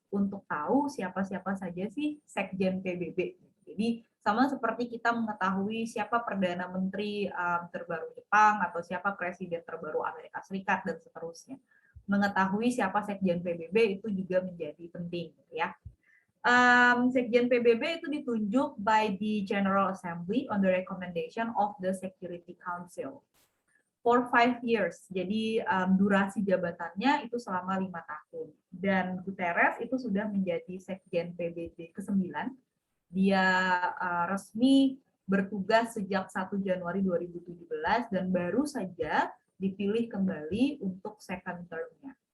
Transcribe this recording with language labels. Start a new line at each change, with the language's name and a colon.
Indonesian: untuk tahu siapa-siapa saja sih Sekjen PBB. Jadi sama seperti kita mengetahui siapa Perdana Menteri terbaru Jepang atau siapa Presiden terbaru Amerika Serikat dan seterusnya. Mengetahui siapa Sekjen PBB itu juga menjadi penting, gitu ya. Sekjen PBB itu ditunjuk
English: by the General Assembly on the recommendation of the Security Council for 5 years.
Indonesian: Jadi durasi jabatannya itu selama 5 tahun. Dan Guterres itu sudah menjadi Sekjen PBB ke-9. Dia resmi bertugas sejak 1 Januari 2017 dan baru saja dipilih kembali untuk second term-nya.